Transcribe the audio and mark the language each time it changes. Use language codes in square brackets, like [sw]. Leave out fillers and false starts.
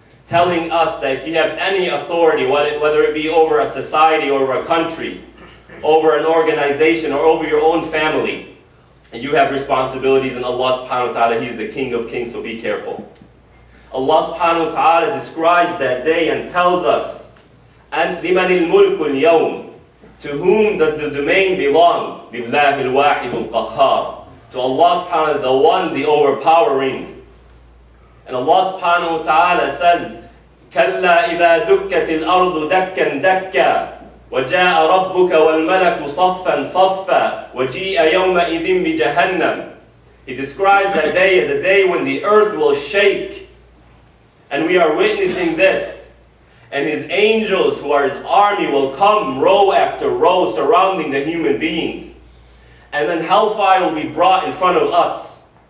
[en] Telling us that if you have any authority, whether it be over a society, or over a country, over an organization, or over your own family, and you have responsibilities, and Allah subhanahu wa ta'ala, He is the King of Kings, so be careful. Allah subhanahu wa ta'ala describes that day and tells us, [ar] أَنْ لِمَنِ الْمُلْكُ الْيَوْمِ, [en] to whom does the domain belong? [ar] لِلَّهِ الْوَاحِدُ الْقَهَّارِ, [en] to Allah subhanahu wa ta'ala, the one, the overpowering. And Allah subhanahu wa ta'ala says, [ar] كَلَّا إِذَا دُكَّتِ الْأَرْضُ دَكًّا دَكًّا وَجَاءَ رَبُّكَ وَالْمَلَكُ صَفًّا صَفًّا وَجِيءَ يَوْمَئِذٍ بِجَهَنَّمَ. [en] He describes that day as a day when the earth will shake. And we are witnessing this. And His angels, who are His army, will come row after row surrounding the human beings. And then hellfire will be brought in front of us.